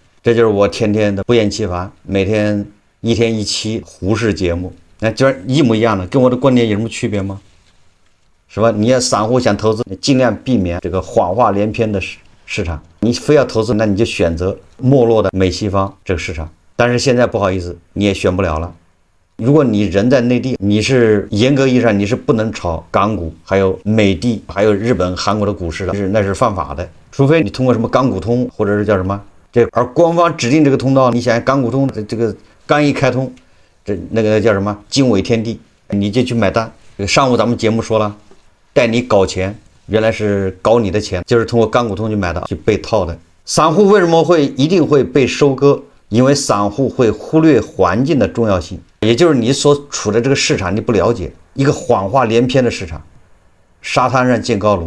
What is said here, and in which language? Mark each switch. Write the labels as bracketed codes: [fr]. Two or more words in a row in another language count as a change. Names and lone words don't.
[zh] 這就是我天天的不厭其煩，每天1天1期胡適節目，那就是一模一樣的，跟我的觀點有什麼區別嗎？是吧？你要散戶想投資，你盡量避免這個謊話連篇的市場。你非要投資，那你就選擇沒落的美西方這個市場。但是現在不好意思，你也選不了了。如果你人在內地，你是嚴格意義上你是不能炒港股，還有美的，還有日本、韓國的股市的，那是犯法的。除非你通過什麼港股通，或者是叫什麼而官方指定這個通道，你想港股通这個剛一開通，那個叫什麼驚為天地，你就去買單。上午咱們節目說了，帶你搞錢，原來是搞你的錢，就是通過港股通去買的，去被套的。散戶為什麼一定會被收割？因為散戶會忽略環境的重要性，也就是你所處的這個市場你不了解，一個謊話連篇的市場，沙灘上建高樓。